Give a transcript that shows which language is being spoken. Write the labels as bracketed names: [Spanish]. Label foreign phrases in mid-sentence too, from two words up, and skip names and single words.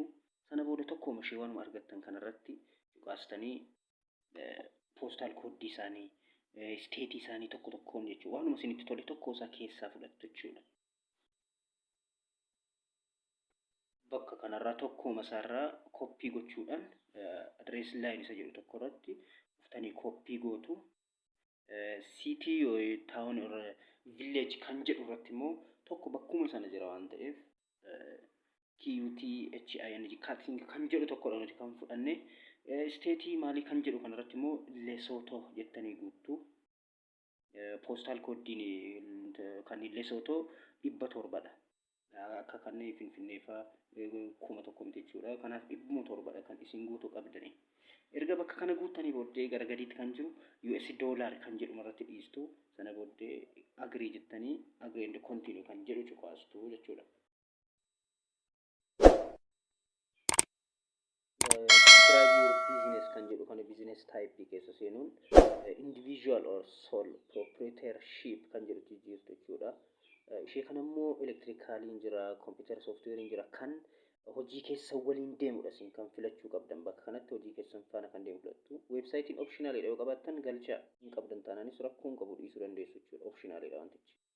[Oromo] Sana booda tokkooma ishee waanuma argattan kanarratti cuqaastanii [English] postal code [Oromo] isaanii state isaanii tokkoon jechuudha. Waanuma isinitti tole tokko isaa keessaa fudhattu jechuudha. Bakka kanarraa tokkooma isaarraa copy gochuudhaan [English] address line [Oromo] isa jedhu tokko irratti dhuftanii copy gootu. [English] City or town or village [Oromo] kan jedhu irratti immoo tokko bakkuma sana jira waan ta'eef [English] QTHING cutting [Oromo] kan jedhu tokkodha nuti kan fudhanne. State maalii kan jedhu kanarratti immoo Lesotho jettanii guuttu. Postal code kan Lesotho 700dha. Akka kanneen Finfinnee fa'aa 1000 jechuudha. Kanaaf 700dha kan isin guutuu qabdani. Erga bakka kana guutanii booddee gara gadiitti kan jiru [English] US dollar [Oromo] kan jedhu irratti dhiistu. Sana booddee agree jettanii [English] agree and continue [Oromo] kan jedhu cuqaastu jechuudha. [English] Describe your business [Oromo] kan jedhu kana [English] business type [Oromo] keessa seenuun [English] individual or sole proprietorship [Oromo] kan jedhu jijjiirtu jechuudha. Ishee kana immoo elektirikaaliin jira, [English] computer softwarein [Oromo] jira kan hojii keessa waliin deemudha isin kan filachuu qabdan bakka kanatti hojii keessan faana kan deemu filattu. Websaayitiin optionalidha yoo qabaattan galcha hin qabdan taanaanis rakkoo hin qabu dhiisuu dandeessu jechuudha. Optionalidha wantichi.